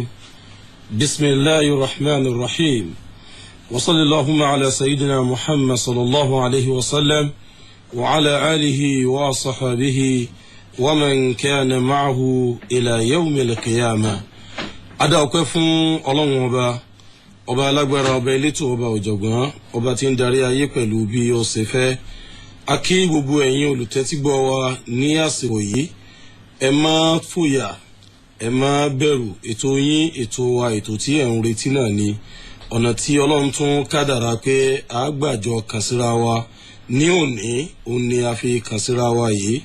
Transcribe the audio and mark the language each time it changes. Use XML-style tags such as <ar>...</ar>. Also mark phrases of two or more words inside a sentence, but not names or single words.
<ar>بسم الله الرحمن الرحيم، وصلى اللهم على سيدنا محمد صلى الله عليه وسلم وعلى آله وصحبه ومن كان معه إلى يوم القيامة. أدعوكم الله</ar> <yo>ọba alágbára, ọba elétò, ọba ọ̀jọ̀gbọ́n, ọba tí ń darí ayé pẹ̀lú bí ó ṣe fẹ́. A kí gbogbo ẹ̀yin olùtẹ́tígbọ́ wa ní àsìkò yìí. Ẹ má fòyà, ẹ má bẹ̀rù. Ètò yín, ètò wa, ètò tí ẹ̀ ń retí náà ni ọ̀nà tí Ọlọ́run tún kádàrá pé a gbàjọ kàn síra wa ní òun ni a fi kàn síra wa yìí.</yo>